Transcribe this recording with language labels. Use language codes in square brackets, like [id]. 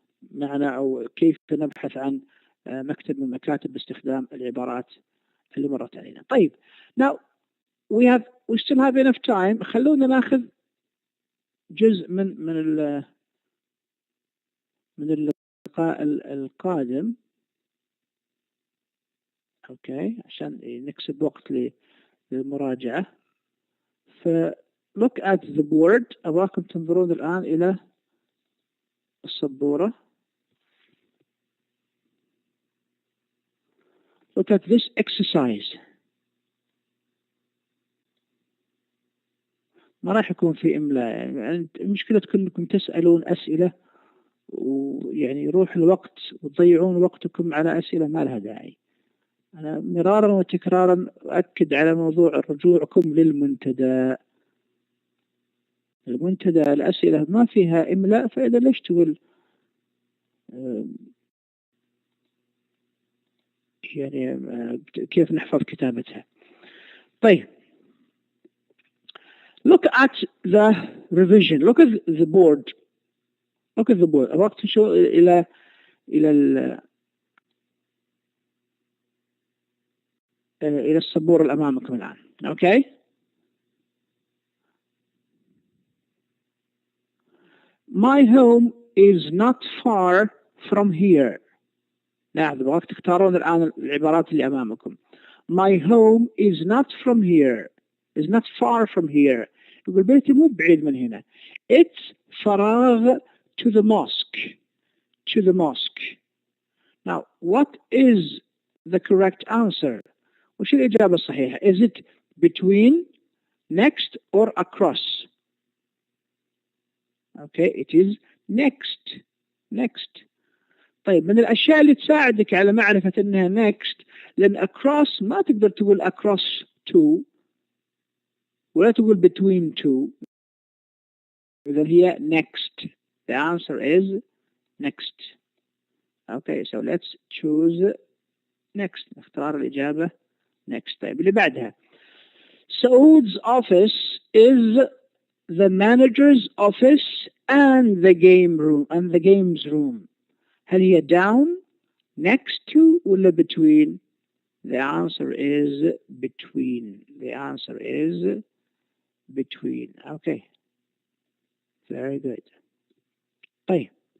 [ar] معنا أو كيف نبحث عن مكتب من مكاتب باستخدام العبارات اللي مرت علينا. طيب [en] now we still have enough time. [ar] خلونا ناخذ جزء من اللقاء القادم، اوكي، عشان نكسب وقت للمراجعة. [en] ف look at the board. [ar] أبغاكم تنظرون الآن إلى السبورة. [en] Look at this exercise. [ar] ما راح يكون في إملاء، يعني المشكلة أنكم تسألون أسئلة ويعني يروح الوقت وتضيعون وقتكم على أسئلة ما لها داعي. أنا مرارا وتكرارا أؤكد على موضوع رجوعكم للمنتدى. المنتدى الأسئلة ما فيها إملاء، فإذا ليش تقول يعني كيف نحفظ كتابتها. طيب [en] look at the revision. Look at the board. Look at the board. [ar] أبغاك تشوف إلى السبورة اللي أمامكم الآن. [en] Okay. My home is not far from here. [ar] لاحظوا أبغاك تختارون الآن العبارات اللي أمامكم. [en] My home is not from here. Is not far from here. [ar] يقول بيتي مو بعيد من هنا. [en] It's فراغ to the mosque. To the mosque. Now, what is the correct answer? [ar] وش الإجابة الصحيحة? [en] Is it between, next, or across? Okay, it is next. Next. [ar] طيب من الأشياء اللي تساعدك على معرفة أنها next، لأن across ما تقدر تقول [en] across to [ar] ولا تقول [en] between two. [ar] إذا هي [en] next. The answer is next. Okay, so let's choose next. [ar] نختار الإجابة next. طيب اللي بعدها. [en] Saud's office is the manager's office and the games room. [ar] هل هي down, next to, ولا between? [en] The answer is between. The answer is between. Okay. Very good. [ar] طيب.